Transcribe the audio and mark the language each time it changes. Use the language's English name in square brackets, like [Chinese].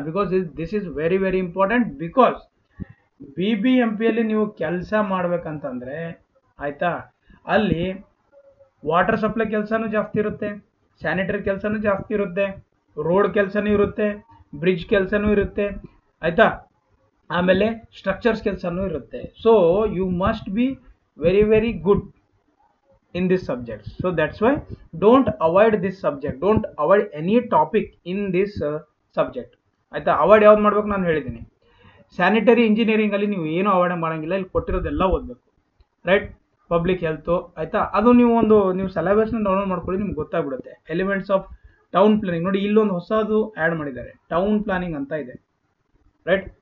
[English] Because this is very very important. [Kannada] Because BBMPಯಲ್ಲಿ ನೀವು ಕೆಲಸ ಮಾಡ್ಬೇಕಂತಂದರೆ, ಆಯಿತಾ, ಅಲ್ಲಿ ವಾಟರ್ ಸಪ್ಲೈ ಕೆಲಸನೂ ಜಾಸ್ತಿ ಇರುತ್ತೆ, ಸ್ಯಾನಿಟರಿ ಕೆಲಸನೂ ಜಾಸ್ತಿ ಇರುತ್ತೆ, ರೋಡ್ ಕೆಲಸನೂ ಇರುತ್ತೆ, ಬ್ರಿಡ್ಜ್ ಕೆಲಸನೂ ಇರುತ್ತೆ ಆಯ್ತಾ, ಆಮೇಲೆ ಸ್ಟ್ರಕ್ಚರ್ಸ್ ಕೆಲಸನೂ ಇರುತ್ತೆ. [English] So you must be very very good in this subject. So that's why don't avoid this subject, don't avoid any topic in this subject ಆಯ್ತಾ. [Kannada] ಅವಾಯ್ಡ್ ಯಾವ್ದು ಮಾಡ್ಬೇಕು ನಾನು ಹೇಳಿದ್ದೀನಿ. ಸ್ಯಾನಿಟರಿ ಇಂಜಿನಿಯರಿಂಗ್ ಅಲ್ಲಿ ನೀವು ಏನು ಅವಾಯ್ಡ್ ಮಾಡಂಗಿಲ್ಲ, ಇಲ್ಲಿ ಕೊಟ್ಟಿರೋದೆಲ್ಲ ಓದಬೇಕು ರೈಟ್. ಪಬ್ಲಿಕ್ ಹೆಲ್ತ್ ಆಯ್ತಾ, ಅದು ನೀವು ಸಿಲೆಬಸ್ನ ಡೌನ್ಲೋಡ್ ಮಾಡ್ಕೊಳ್ಳಿ, ನಿಮ್ಗೆ ಗೊತ್ತಾಗ್ಬಿಡುತ್ತೆ. ಎಲಿಮೆಂಟ್ಸ್ ಆಫ್ ಟೌನ್ ಪ್ಲಾನಿಂಗ್ ನೋಡಿ, ಇಲ್ಲೊಂದು ಹೊಸದು ಆ್ಯಡ್ ಮಾಡಿದ್ದಾರೆ, ಟೌನ್ ಪ್ಲಾನಿಂಗ್ ಅಂತ ಇದೆ ರೈಟ್.